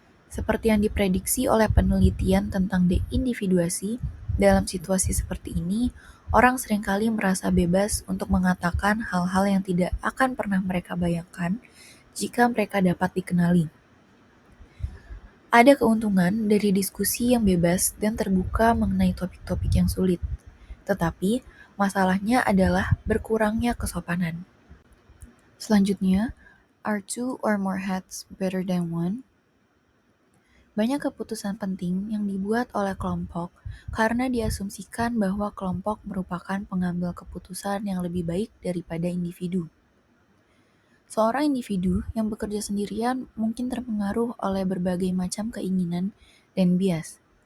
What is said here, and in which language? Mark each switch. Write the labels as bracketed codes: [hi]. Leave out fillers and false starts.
[id] Seperti yang diprediksi oleh penelitian tentang de-individuasi, dalam situasi seperti ini, orang seringkali merasa bebas untuk mengatakan hal-hal yang tidak akan pernah mereka bayangkan jika mereka dapat dikenali. Ada keuntungan dari diskusi yang bebas dan terbuka mengenai topik-topik yang sulit, tetapi masalahnya adalah berkurangnya kesopanan. Selanjutnya, [en] are two or more hats better than one? [id] Banyak keputusan penting yang dibuat oleh kelompok karena diasumsikan bahwa kelompok merupakan pengambil keputusan yang lebih baik daripada individu. Seorang individu yang bekerja sendirian mungkin terpengaruh oleh berbagai macam keinginan dan bias.